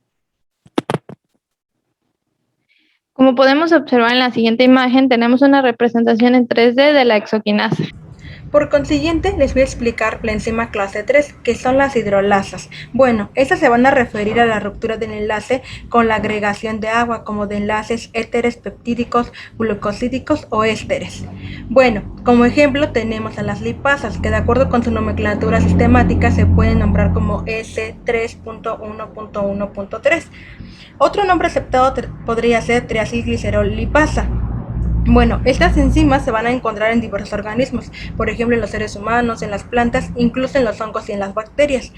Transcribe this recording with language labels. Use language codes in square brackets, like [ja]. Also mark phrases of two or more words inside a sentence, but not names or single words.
[es] Como podemos observar en la siguiente imagen, tenemos una representación en 3D de la exoquinasa. Por consiguiente, les voy a explicar la enzima clase 3, que son las hidrolasas. Bueno, estas se van a referir a la ruptura del enlace con la agregación de agua, como de enlaces éteres, peptídicos, glucosídicos o ésteres. Bueno, como ejemplo tenemos a las lipasas, que de acuerdo con su nomenclatura sistemática se pueden nombrar como S3.1.1.3. Otro nombre aceptado podría ser triacilglicerol lipasa. Bueno, estas enzimas se van a encontrar en diversos organismos, por ejemplo en los seres humanos, en las plantas, incluso en los hongos y en las bacterias.